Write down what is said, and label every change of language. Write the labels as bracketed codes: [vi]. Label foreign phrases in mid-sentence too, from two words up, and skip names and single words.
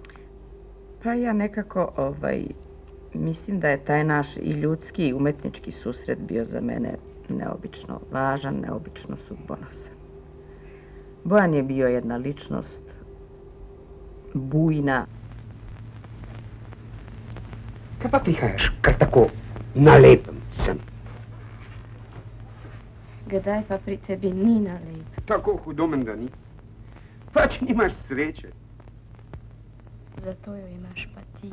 [sr] Pa ja nekako mislim da je taj naš i ljudski i umetnički susret bio za mene neobično važan, neobično sudbonosan. Bojan je bio jedna ličnost bujna. [sl] Kaj pa prihajaš kar tako nalepen sem? Kdaj pa pri tebi ni nalep? Tako hudomen, da ni. Pač nimaš sreče. Zato jo imaš pa ti.